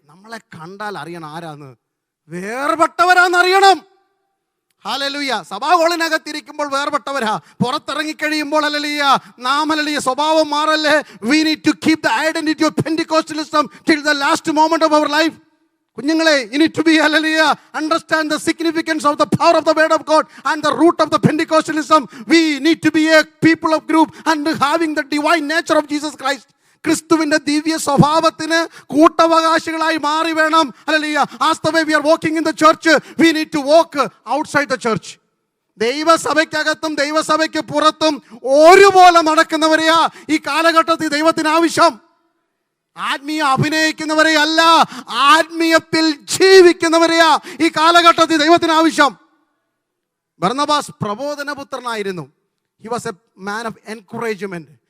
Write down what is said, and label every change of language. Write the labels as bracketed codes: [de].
[ml] നമ്മളെ കണ്ടാൽ അറിയണം ആരാന്ന്, വേർപെട്ടവരാന്നറിയണം. ഹല്ലേലൂയ. സഭാഹോളിനകത്തിരിക്കുമ്പോൾ വേർപെട്ടവരാ, പുറത്തിറങ്ങിക്കഴിയുമ്പോൾ ഹല്ലേലൂയ നാം ഹല്ലേലൂയ സ്വഭാവം മാറല്ലേ. [en] We need to keep the identity of Pentecostalism till the last moment of our life. കുഞ്ഞുങ്ങളെ, you need to be hallelujah, understand the significance of the power of the word of God and the root of the Pentecostalism. We need to be a people of group and having the divine nature of Jesus Christ. [ml] ക്രിസ്തുവിന്റെ ദിവ്യ സ്വഭാവത്തിന് കൂട്ടവകാശികളായി മാറി വേണം. Hallelujah. [en] As the way we are walking in the church, we need to walk outside the church. [ml] ദൈവസഭയ്ക്കകത്തും ദൈവസഭയ്ക്ക് പുറത്തും ഒരുപോലെ നടക്കുന്നവരെയാ ഈ കാലഘട്ടത്തിൽ ദൈവത്തിന് ആവശ്യം. ആത്മീയ അഭിനയിക്കുന്നവരെ അല്ല, ആത്മീയത്തിൽ ജീവിക്കുന്നവരെയാ ഈ കാലഘട്ടത്തിൽ ദൈവത്തിന് ആവശ്യം. Barnabas പ്രബോധനപുത്രനായിരുന്നു. [en] He was a man of encouragement.